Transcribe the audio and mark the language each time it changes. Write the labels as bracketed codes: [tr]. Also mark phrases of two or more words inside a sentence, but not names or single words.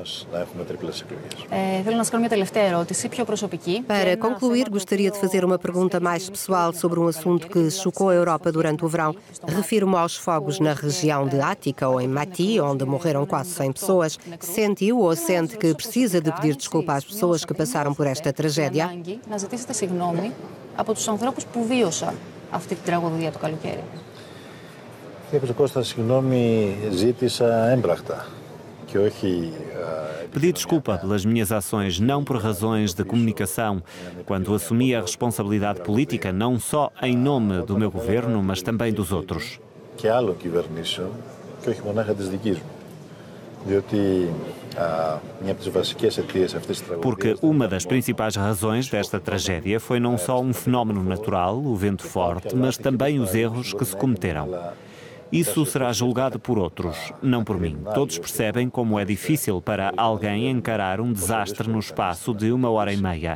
[pt] Para concluir, gostaria de fazer uma pergunta mais pessoal sobre um assunto que chocou a Europa durante o verão. Refiro-me aos fogos na região de Ática ou em Mati, onde morreram quase 100 pessoas. Sentiu ou sente que precisa de pedir desculpa às pessoas que passaram por esta tragédia? [el] Από τους ανθρώπους που βίωσαν αυτή την τραγωδία το καλοκαίρι. Κύριε Κώστα, συγγνώμη, ζήτησα έμπρακτα και όχι... [pt] Pedi desculpa pelas minhas ações, não por razões de comunicação, quando assumi a responsabilidade política, não só em nome do meu governo, mas também dos outros. [el] Και άλλων κυβερνήσεων και όχι μονάχα της δικής μου. Διότι [pt] Porque uma das principais razões desta tragédia foi não só um fenómeno natural, o vento forte, mas também os erros que se cometeram. Isso será julgado por outros, não por mim. Todos percebem como é difícil para alguém encarar um desastre no espaço de 1h30.